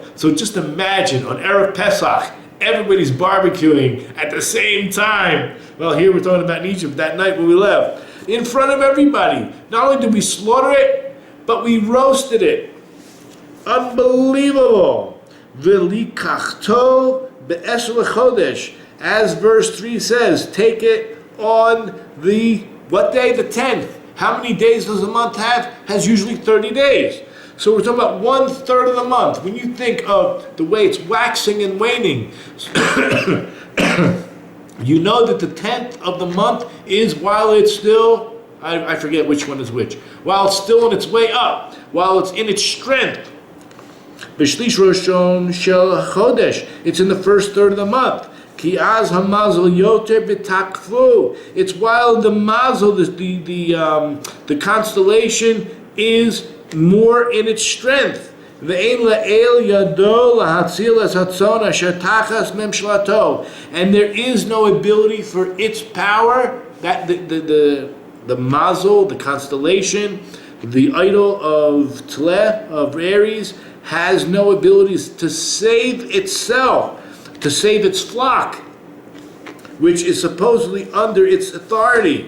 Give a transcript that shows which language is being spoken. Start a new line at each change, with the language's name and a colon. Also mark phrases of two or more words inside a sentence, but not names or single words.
English: So just imagine, on
Hebrew: ערב פסח,
English: everybody's barbecuing at the same time. Well, here we're talking about in Egypt, that night when we left. In front of everybody. Not only did we slaughter it, but we roasted it. Unbelievable.
Hebrew: ולקחתו בעשור לחודש.
English: As verse 3 says, take it on the, what day? The 10th. How many days does a month have? Has usually 30 days. So we're talking about 1/3 of the month. When you think of the way it's waxing and waning, you know that the 10th of the month is while it's still, I forget which one is which, while it's still on its way up, while it's in its strength.
Hebrew: בשליש ראשון של חודש,
English: it's in the first third of the month.
Hebrew: כי אז המזל יותר בתקפו,
English: it's while the mazel, the constellation is more in its strength. And there is no ability for its power, that the mazel, the constellation, the idol of Tleh, of Aries, has no abilities to save itself, to save its flock, which is supposedly under its authority.